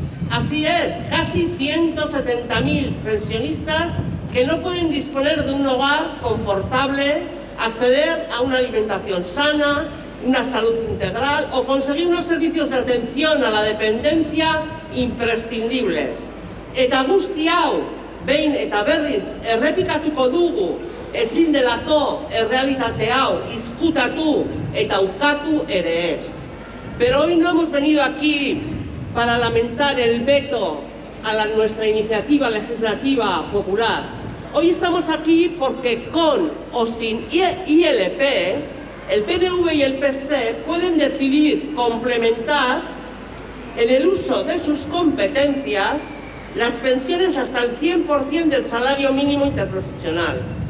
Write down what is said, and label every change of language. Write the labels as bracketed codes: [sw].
[es] Así es, casi 170.000 pensionistas que no pueden disponer de un hogar confortable, acceder a una alimentación sana, una salud integral o conseguir unos servicios de atención a la dependencia imprescindibles. [eu] Eta guzti hau, behin eta berriz errepikatuko dugu, ezin delako errealitate hau izkutatu eta ukatu ere ez. [es] Pero hoy no hemos venido aquí para lamentar el veto a nuestra iniciativa legislativa popular. Hoy estamos aquí porque con o sin ILP, el PNV y el PSE pueden decidir complementar en el uso de sus competencias las pensiones hasta el 100% del salario mínimo interprofesional.